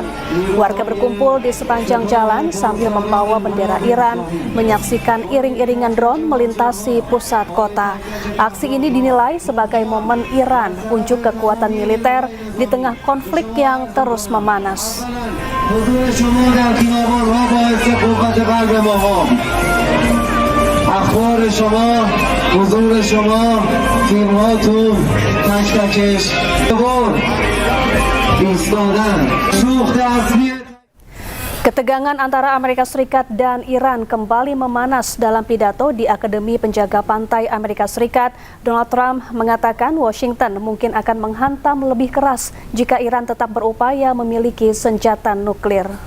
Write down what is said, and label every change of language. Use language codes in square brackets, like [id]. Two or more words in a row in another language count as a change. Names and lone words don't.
[id] Warga berkumpul di sepanjang jalan sambil membawa bendera Iran, menyaksikan iring-iringan drone melintasi pusat kota. Aksi ini dinilai sebagai momen Iran unjuk kekuatan militer di tengah konflik yang terus memanas. [fa] اخبار شما، حضور شما، تیم‌هاتون، تک-تکش، ایستادن، سوخت اصلی. [id] Ketegangan antara Amerika Serikat dan Iran kembali memanas. Dalam pidato di Akademi Penjaga Pantai Amerika Serikat, Donald Trump mengatakan Washington mungkin akan menghantam lebih keras jika Iran tetap berupaya memiliki senjata nuklir.